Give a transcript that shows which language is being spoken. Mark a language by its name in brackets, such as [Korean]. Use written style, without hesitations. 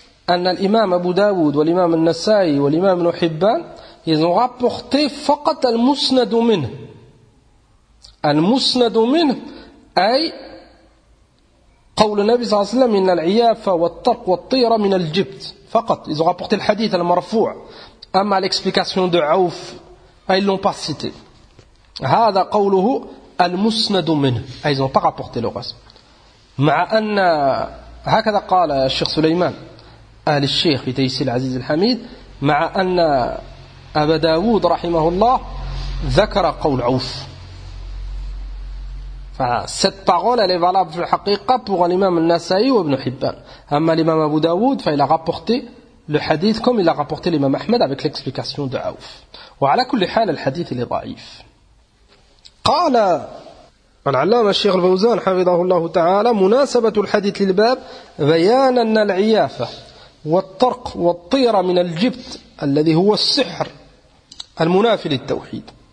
[Arabic] أن الإمام أبو داود والإمام النسائي والإمام ابن حبان [French] ils ont rapporté [Arabic] فقط المسند منه. المسند منه أي قول النبي صلى الله عليه وسلم إن العيافة والطرق والطيرة من الجبت فقط. [French] Ils ont rapporté le hadith المرفوع. [Arabic] أما [French] l'explication de عوف ils l'ont pas cité. [Arabic] هذا قوله المسند منه. [French] Ils n'ont pas rapporté le reste. [Arabic] مع أن هكذا قال الشيخ سليمان أهل الشيخ في تيسير العزيز الحميد مع أن أبا داود رحمه الله ذكر قول عوف. [French] فست parole elle est valable [Arabic] في الحقيقة [French] pour l'imam النسائي وابن حبان. [Arabic] أما الإمام أبو داود [French] فإلى rapporté le hadith comme il a rapporté l'imam Ahmed avec l'explication de عوف. [Arabic] وعلى كل حال الحديث اللي ضعيف. قال العلامة الشيخ الفوزان حفظه الله تعالى مناسبة الحديث للباب بيان أن العيافة والطرق والطيرة من الجبت الذي هو السحر المنافي للتوحيد.